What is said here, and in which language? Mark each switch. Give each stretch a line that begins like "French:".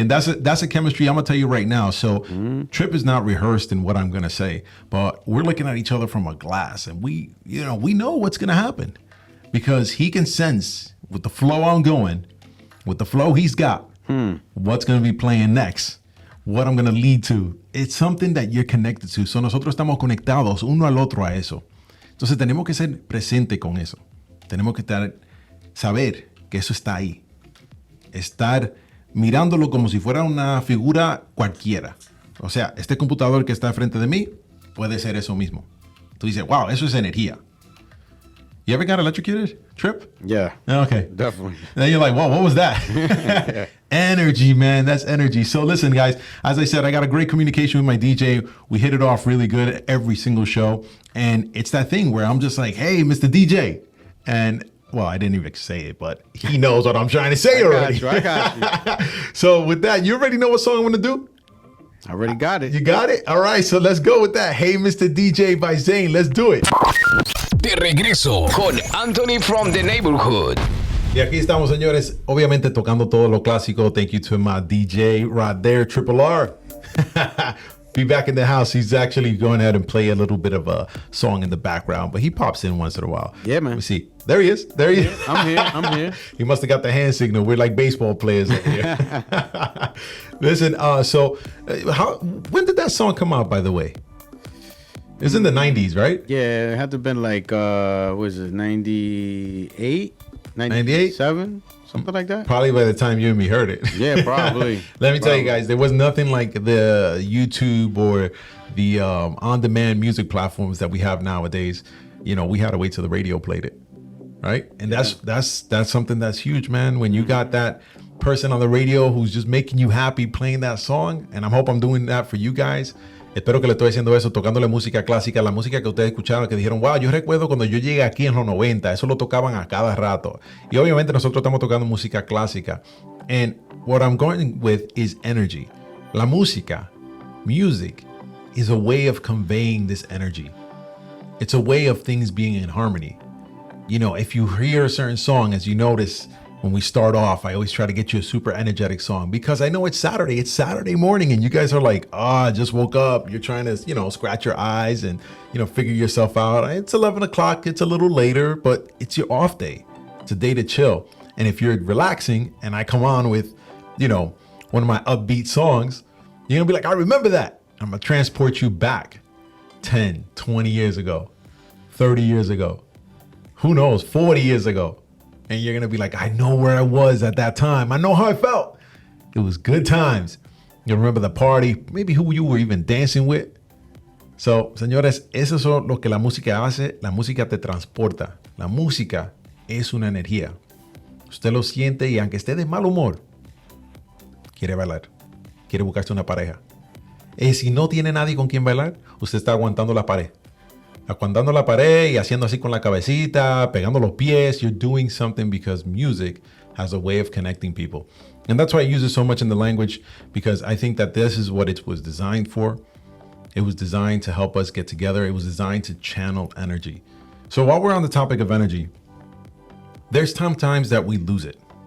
English: And that's a chemistry I'm going to tell you right now. So Trip is not rehearsed in what I'm going to say, but we're looking at each other from a glass, and we know what's going to happen because he can sense with the flow I'm going, with the flow he's got, what's going to be playing next, what I'm going to lead to. It's something that you're connected to.
Spanish: So nosotros estamos conectados uno al otro a eso. Entonces tenemos que ser presente con eso. Tenemos que saber que eso está ahí. Estar mirándolo como si fuera una figura cualquiera. O sea, este computador que está frente de mí puede ser eso mismo. Tú dices, wow, eso es energía.
English: You ever got electrocuted, Trip? Yeah. Okay. Definitely. Then you're like, whoa, what was that? Energy, man. That's energy. So listen, guys, as I said, I got a great communication with my DJ. We hit it off really good every single show. And it's that thing where I'm just like, hey, Mr. DJ. And, well, I didn't even say it, but he knows what I'm trying to say already. I got you. So with that, you already know what song I'm going to do? I already got it. You got it? All right, so let's go with that. Hey, Mr. DJ by Zane. Let's do it.
Spanish: De regreso con Anthony from the Neighborhood. Y aquí estamos, señores, obviamente tocando todo lo clásico.
English: Thank you to my DJ right there, Triple R. Be back in the house. He's actually going ahead and play a little bit of a song in the background, but he pops in once in a while. Yeah, man. Let me see. There he is. There he is. I'm here. He must have got the hand signal. We're like baseball players over here. Listen, when did that song come out, by the way? It's in the 90s, right? Yeah, it had to have been like, what is it, 98? 98? 7? Something like that? Probably by the time you and me heard it. Yeah, probably. Let me tell you guys, there was nothing like the YouTube or the on-demand music platforms that we have nowadays. You know, we had to wait till the radio played it, right? And that's something that's huge, man. When you got that person on the radio who's just making you happy playing that song, and I hope I'm doing that for you guys.
Spanish: Espero que le estoy haciendo eso, tocándole música clásica, la música que ustedes escucharon, que dijeron, wow, yo recuerdo cuando yo llegué aquí en los 90, eso lo tocaban a cada rato. Y obviamente nosotros estamos tocando música clásica.
English: And what I'm going with is energy.
Spanish: La música,
English: music, is a way of conveying this energy. It's a way of things being in harmony. You know, if you hear a certain song, as you notice, when we start off, I always try to get you a super energetic song because I know it's Saturday morning and you guys are like, I just woke up. You're trying to, scratch your eyes and, figure yourself out. It's 11 o'clock. It's a little later, but it's your off day. It's a day to chill. And if you're relaxing and I come on with, one of my upbeat songs, you're going to be like, I remember that. I'm going to transport you back 10, 20 years ago, 30 years ago, who knows, 40 years ago. And you're going to be like, I know where I was at that time. I know how I felt. It was good times. You remember the party, maybe who you were even dancing with.
Spanish: So, señores, eso es lo que la música hace. La música te transporta. La música es una energía. Usted lo siente y aunque esté de mal humor, quiere bailar. Quiere buscarse una pareja. Y si no tiene nadie con quien bailar, usted está aguantando la pared. Aguantando la pared y haciendo así con la cabecita, pegando los pies.
English: You're doing something because music has a way of connecting people. And that's why I use it so much in the language, because I think that this is what it was designed for. It was designed to help us get together. It was designed to channel energy. So while we're on the topic of energy, there's sometimes that we lose it.